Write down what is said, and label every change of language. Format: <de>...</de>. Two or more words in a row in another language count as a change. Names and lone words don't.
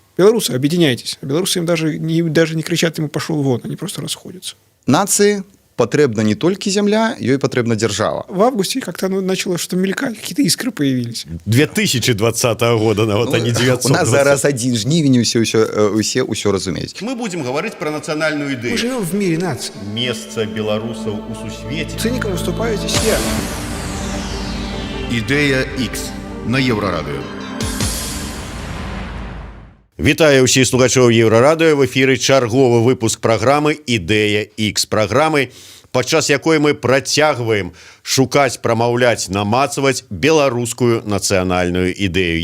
<ru>Белорусы, объединяйтесь. А белорусы им даже не кричат ему «пошел вон», они просто расходятся.</ru> <be>Нации патрэбна не толькі зямля, ёй патрэбна держава.</be> <ru>В августе как-то начало что-то мелькать, какие-то искры появились. 2020 года, а не 920.</ru> <be>У нас зараз 1 жнівень, ўсё разумеюць.</be> <ru>Мы будем говорить про национальную идею. Мы живем в мире наций. Место белорусов у сусвете. Циником выступаю здесь я.</ru> <be>Ідея X на Єврорадіо. Вітаю ўсіх слухачоў Еўрарадыё, в эфіры чарговы выпуск праграмы «Ідэя X», праграмы, падчас якой мы працягваем шукаць, прамаўляць, намацаваць беларускую нацыянальную ідэю.</be>